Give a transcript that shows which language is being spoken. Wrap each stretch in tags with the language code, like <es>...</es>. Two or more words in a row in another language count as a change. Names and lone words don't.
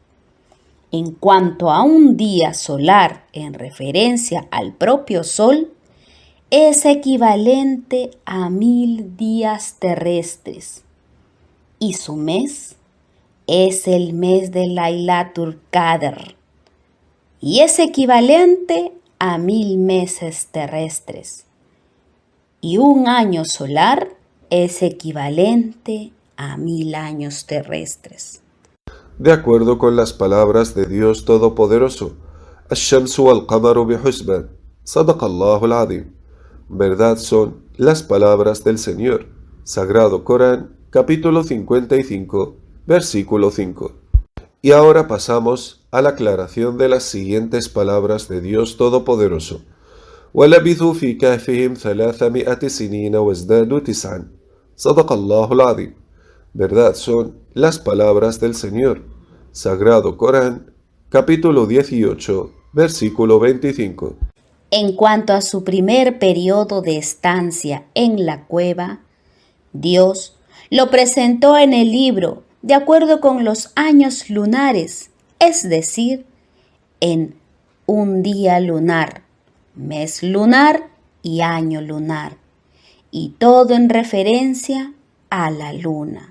<es>En cuanto a un día solar en referencia al propio sol, es equivalente a 1000 días terrestres, y su mes es el mes de Laylatul Qadr, y es equivalente a 1000 meses terrestres, y un año solar es equivalente a 1000 años terrestres. De acuerdo con las palabras de Dios Todopoderoso,</es> <ar>الشمس والقمر بحسبان صدق الله العظيم.</ar> <es>Verdad son las palabras del Señor. Sagrado Corán, capítulo 55, versículo 5. Y ahora pasamos a la aclaración de las siguientes palabras de Dios Todopoderoso.</es> <ar>وَلَبِثُوا فِي كَهْفِهِمْ 300 سِنِينَ وَازْدَادُوا 9. صدق الله العظيم.</ar> <es>Verdad son las palabras del Señor. Sagrado Corán, capítulo 18, versículo 25. En cuanto a su primer periodo de estancia en la cueva, Dios lo presentó en el libro de acuerdo con los años lunares, es decir, en un día lunar, mes lunar y año lunar, y todo en referencia a la luna.</es>